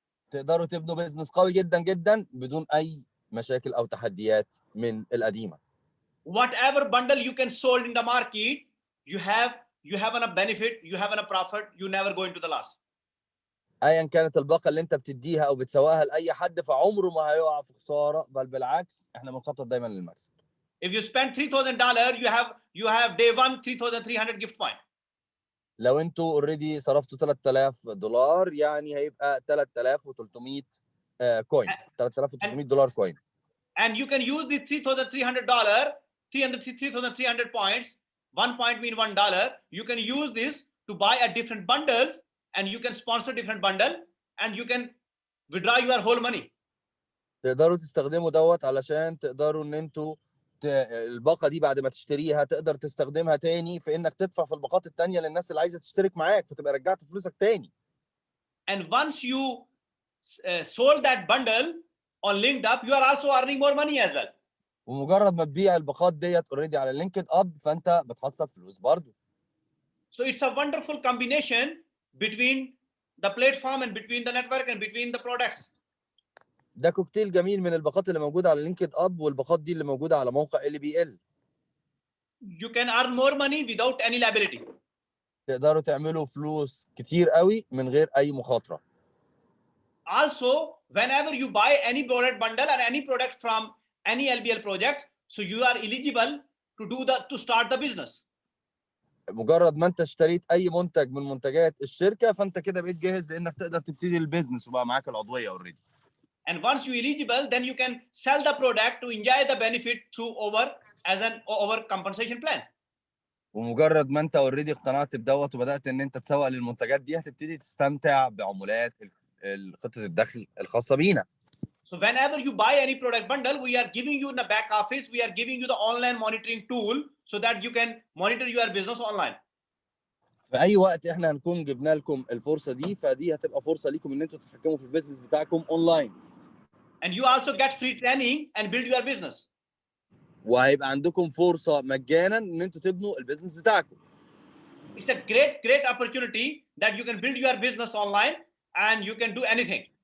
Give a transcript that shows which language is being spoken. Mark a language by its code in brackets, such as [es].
[ar] تقدروا تبنوا بيزنس قوي جدا جدا بدون اي مشاكل او تحديات من القديمة. [en] Whatever bundle you can sold in the market, you have a benefit, you have a profit, you never go into the loss. [ar] ايا كانت الباقه اللي انت بتديها او بتسوقها لاي حد فعمره ما هيقع في خساره، بل بالعكس احنا بنخطط دايما للمكسب. [en] If you spend $3,000, you have day one 3,300 gift point. [ar] لو انتوا اوريدي صرفتوا $3000 يعني هيبقى 3300 كوين، $3300 كوين. [en] And you can use this $3,300, 3,300 points. 1 point mean $1. You can use this to buy a different bundles and you can sponsor different bundle and you can withdraw your whole money. [ar] تقدروا تستخدموا دوت علشان تقدروا ان انتوا الباقه دي بعد ما تشتريها تقدر تستخدمها تاني في انك تدفع في الباقات التانيه للناس اللي عايزه تشترك معاك، فتبقى رجعت فلوسك تاني. [en] And once you sold that bundle on LinkedUp, you are also earning more money as well. [ar] ومجرد ما تبيع الباقات ديت اوريدي على لينكد اب فانت بتحصل فلوس برضو. [en] So it's a wonderful combination between the platform and between the network and between the products. [ar] ده كوكتيل جميل من الباقات اللي موجوده على لينكد اب والباقات دي اللي موجوده على موقع LBL. [en] You can earn more money without any liability. [ar] تقدروا تعملوا فلوس كتير قوي من غير اي مخاطره. [en] Also, whenever you buy any product bundle or any product from any LBL project, so you are eligible to start the business. [ar] مجرد ما انت اشتريت اي منتج من منتجات الشركه فانت كده بقيت جاهز لانك تقدر تبتدي البيزنس وبقى معاك العضويه اوريدي. [en] And once you eligible, then you can sell the product to enjoy the benefit through over compensation plan. [ar] ومجرد ما انت اوريدي اقتنعت بدوت وبدات ان انت تسوق للمنتجات دي هتبتدي تستمتع بعمولات خطه الدخل الخاصه بينا. [en] So whenever you buy any product bundle, we are giving you in the back office, we are giving you the online monitoring tool so that you can monitor your business online. [ar] في اي وقت احنا هنكون جبنا لكم الفرصه دي فدي هتبقى فرصه ليكم ان انتوا تتحكموا في البيزنس بتاعكم اونلاين. [en] And you also get free training and build your business. [ar] وهيبقى عندكم فرصه مجانا ان انتوا تبنوا البيزنس بتاعكم. [en] It's a great opportunity that you can build your business online and you can do anything.